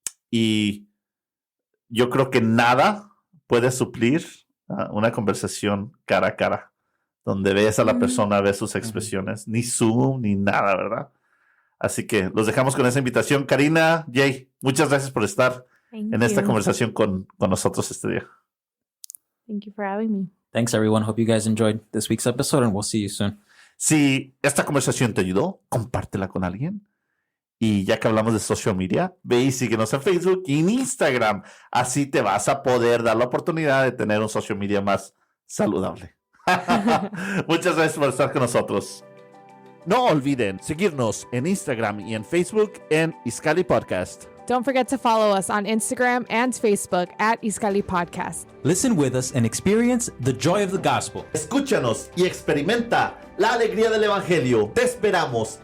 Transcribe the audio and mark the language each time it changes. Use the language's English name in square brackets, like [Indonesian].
[Spanish] y yo creo que nada puede suplir una conversación cara a cara, donde ves a la persona, ves sus expresiones, ni Zoom, ni nada, ¿verdad? Así que los dejamos con esa invitación. Karina, Jay, muchas gracias por estar en esta conversación con nosotros este día. [English] Thank you for having me. Thanks, everyone. Hope you guys enjoyed this week's episode, and we'll see you soon. [Spanish] Si esta conversación te ayudó, compártela con alguien. Y ya que hablamos de social media, ve y síguenos en Facebook y en Instagram. Así te vas a poder dar la oportunidad de tener un social media más saludable. Muchas gracias por estar con nosotros. No olviden seguirnos en Instagram y en Facebook en Iskali Podcast. [English] Don't forget to follow us on Instagram and Facebook at Iskali Podcast. Listen with us and experience the joy of the gospel. [Spanish] Escúchanos y experimenta la alegría del Evangelio. Te esperamos.